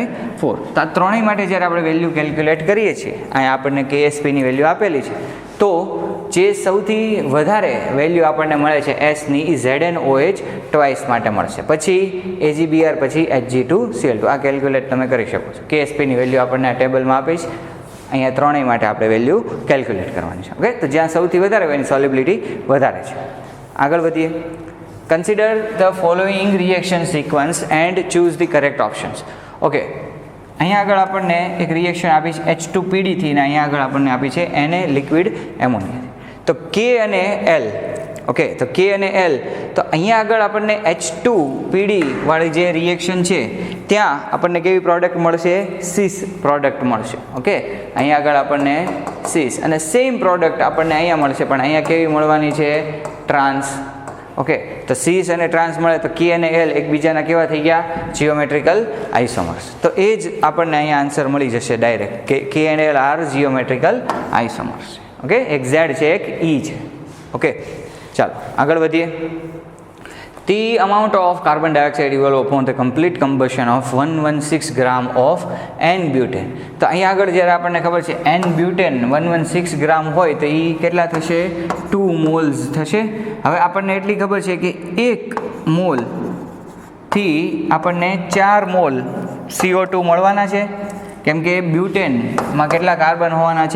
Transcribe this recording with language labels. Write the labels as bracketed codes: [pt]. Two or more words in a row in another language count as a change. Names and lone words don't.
[gu] તો આ ત્રણેય માટે જ્યારે આપણે [en] value calculate [gu] કરીએ છીએ, અહીંયા આપણને KSPની વેલ્યુ આપેલી છે, તો જે સૌથી વધારે વેલ્યુ આપણને મળે છે એસની એ ZnOH ટ્વાઇસ માટે મળશે, પછી AgBr, પછી Hg2Cl2. આ કેલ્ક્યુલેટ તમે કરી શકો છો. KSPની વેલ્યુ આપણને આ ટેબલમાં આપીશ. અહીંયા ત્રણેય માટે આપણે [en] value calculate [gu] કરવાની છે. ઓકે, તો જ્યાં સૌથી વધારે હોય એની સોલ્યુબિલિટી વધારે છે. આગળ વધીએ. [en] Consider the following reaction sequence and choose the correct options. [gu] ઓકે, અહીંયા આગળ આપણને એક રિએક્શન આપી છે H2PD થી, અને અહીંયા આગળ આપણને આપી છે Na [en] liquid ammonia. [gu] તો K અને L. ઓકે, તો K અને L, તો અહીંયા આગળ આપણને H2PD વાળી જે રિએક્શન છે ત્યાં આપણને કેવી પ્રોડક્ટ મળશે? સીસ પ્રોડક્ટ મળશે. ઓકે, અહીંયા આગળ આપણને સીસ અને [en] same product [gu] આપણને અહીંયા મળશે, પણ અહીંયા કેવી મળવાની છે? ટ્રાન્સ. ઓકે, તો સીસ અને ટ્રાન્સ મળે તો K અને L એકબીજાના કેવા થઈ ગયા? [en] geometrical isomers. [gu] તો એ જ આપણને અહીંયા આન્સર મળી જશે ડાયરેક્ટ કે K અને L [en] are geometrical isomers. [gu] ઓકે, એક Z છે, એક E છે. ઓકે, ચાલો આગળ વધીએ. [en] The amount of carbon dioxide evolved upon the complete combustion of 116 gram of N-butane. [gu] તો અહીંયા આગળ જ્યારે આપણને ખબર છે N-butane 116 ગ્રામ હોય તો એ કેટલા થશે? 2 મોલ્સ થશે. હવે આપણને એટલી ખબર છે કે 1 મોલથી આપણને 4 મોલ CO2 મળવાના છે, કેમ કે બ્યુટેનમાં કેટલા કાર્બન હોવાના છે?